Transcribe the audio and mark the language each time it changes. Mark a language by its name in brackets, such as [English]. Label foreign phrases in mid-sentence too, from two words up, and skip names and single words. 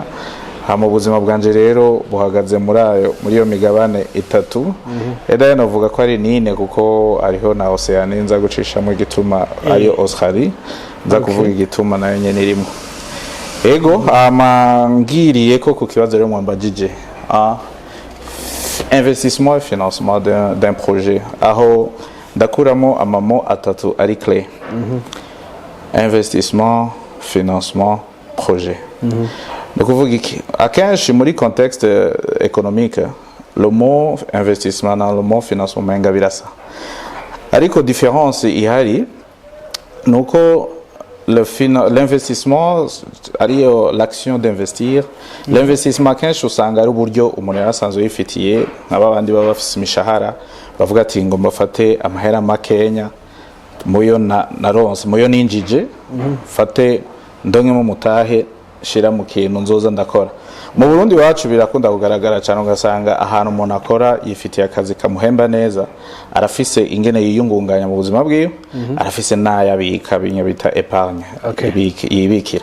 [Rundi] Hama ubuzima bwanje rero buhagaze muri iyo migabane itatu. Eda navuga ko ari nine kuko ariho na Oceania nza gucishamo igituma ariyo Australie, nza kuvuga igituma nayo nyene irimo. Ego ngiriye ko ku kibazo rero mwambajije [French] investissement et financement d'un projet, [Rundi] aho ndakuramo amamo atatu ari clé. [French] Investissement, financement, projet. [Rundi] Ukuvuga iki akenshi muri [French] contexte économique le mot investissement [Rundi] na [French] le mot financement [Rundi] menga birasa, ariko différence ihari nuko l'investissement ariyo [French] l'action d'investir. [Rundi] L'investissement kenshi usanga ari uburyo umuntu yarasanzwe yifitiye, nk'abandi baba bafise imishahara bavuga ati ngo mbafate amahera makenya muyo naronse muyo ninjije fate ndonke mu mutahe shira mu kintu nzoza ndakora. Mu Burundi wacu birakunda kugaragara cyane ugasanga ahantu umuntu akora yifitiye akazi kamuhemba neza, arafise ingene yiyungunganya mu buzima bwiwe, arafise n'ayabika bita épargne, yibikira.